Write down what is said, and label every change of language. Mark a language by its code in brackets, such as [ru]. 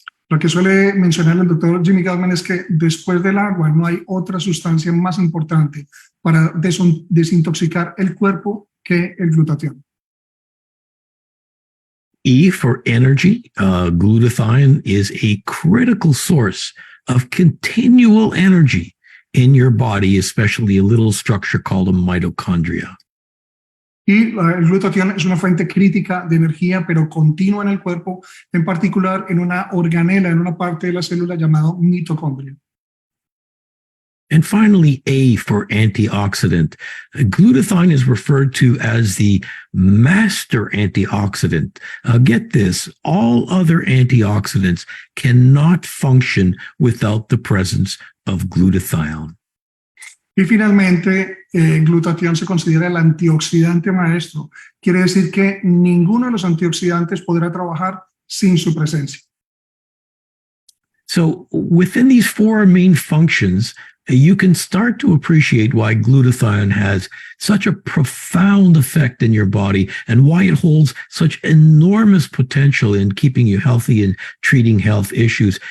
[es] Lo que suele mencionar el doctor Jimmy Gutman es que después del agua no hay otra sustancia más importante para desintoxicar el cuerpo que el glutatión. [en] E for energy, glutathione is a critical source of continual energy in your body, especially a little structure called a mitochondria. Y el glutatión es una fuente crítica de energía, pero continua en el cuerpo, en particular en una organela, en una parte de la célula llamada mitocondria. And finally, A for antioxidant. Glutathione is referred to as the master antioxidant. Get this, all other antioxidants cannot function without the presence of glutathione. [es] Y finalmente, glutatión se considera el antioxidante maestro. Quiere decir que ninguno de los antioxidantes podrá trabajar sin su presencia. [en] So within these 4 main functions, you can start to appreciate why glutathione has such a profound effect in your body and why it holds such enormous potential in keeping you healthy and treating health issues.